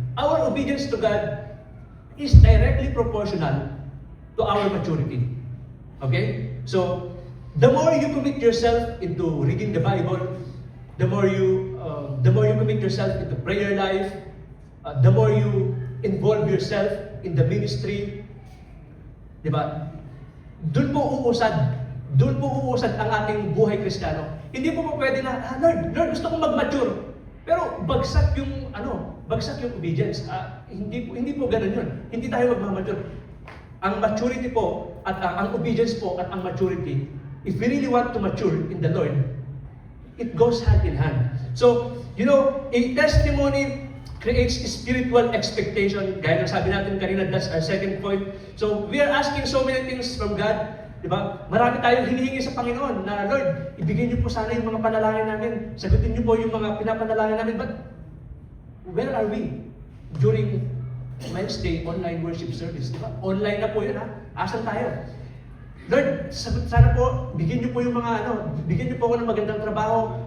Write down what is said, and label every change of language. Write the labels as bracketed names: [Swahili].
[English] Our obedience to God is directly proportional to our maturity. Okay? So, the more you commit yourself into reading the Bible, the more you commit yourself into prayer life, the more you involve yourself in the ministry, [Filipino] di ba? Doon po uusad ang ating buhay Kristiyano. Hindi po pwede na, Lord, gusto kong mag-mature. Pero bagsak yung obedience. Hindi po ganun yun. Hindi tayo magmamature. Ang maturity po, at ang obedience po, at ang maturity, [English] if we really want to mature in the Lord, it goes hand in hand. So, a testimony creates spiritual expectation. [Filipino] Gaya ng sabi natin kanina, [English] that's our second point. So, we are asking so many things from God. [Filipino] Diba? Marami tayong hinihingi sa Panginoon na, Lord, ibigay niyo po sana yung mga panalangin namin. Sagutin niyo po yung mga pinapanalangin namin. [English] But, where are we during Wednesday online worship service? [Filipino] Diba? Online na po yun, ha? Asan tayo? Lord, sana po, bigyan niyo po yung mga bigyan niyo po ako ng magandang trabaho.